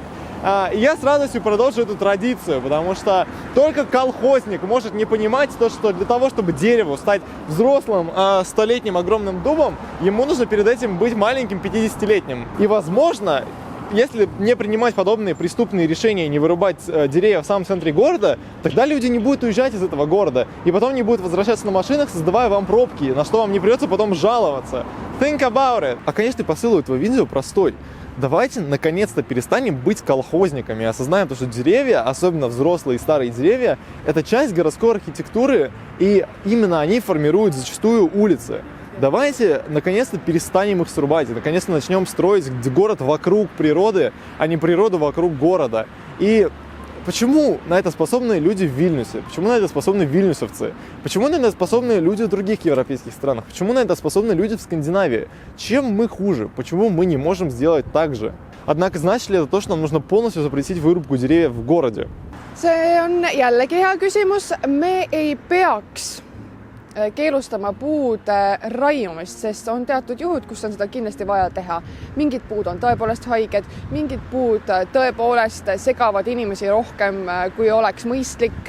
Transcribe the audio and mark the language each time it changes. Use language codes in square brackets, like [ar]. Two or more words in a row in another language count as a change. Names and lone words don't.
[ru] И я с радостью продолжу эту традицию, потому что только колхозник может не понимать то, что для того, чтобы дереву стать взрослым, 100-летним огромным дубом, ему нужно перед этим быть маленьким 50-летним. И, возможно, если не принимать подобные преступные решения и не вырубать деревья в самом центре города, тогда люди не будут уезжать из этого города и потом не будут возвращаться на машинах, создавая вам пробки, на что вам не придется потом жаловаться. [en] Think about it. [ru] А конечный посыл этого видео простой. Давайте наконец-то перестанем быть колхозниками и осознаем то, что деревья, особенно взрослые и старые деревья, это часть городской архитектуры, и именно они формируют зачастую улицы. Давайте наконец-то перестанем их срубать и наконец-то начнем строить город вокруг природы, а не природу вокруг города. И Почему на это способны люди в Вильнюсе? Почему на это способны вильнюсовцы? Почему на это способны люди в других европейских странах? Почему на это способны люди в Скандинавии? Чем мы хуже? Почему мы не можем сделать так же? Однако значит ли это то, что нам нужно полностью запретить вырубку деревьев в городе? [et] See on jällegi hea küsimus. Me ei peaks keelustama puude raiumist, sest on teatud juhud, kus on seda kindlasti vaja teha. Mingid puud on tõepoolest haiged, mingid puud tõepoolest segavad inimesi rohkem, kui oleks mõistlik.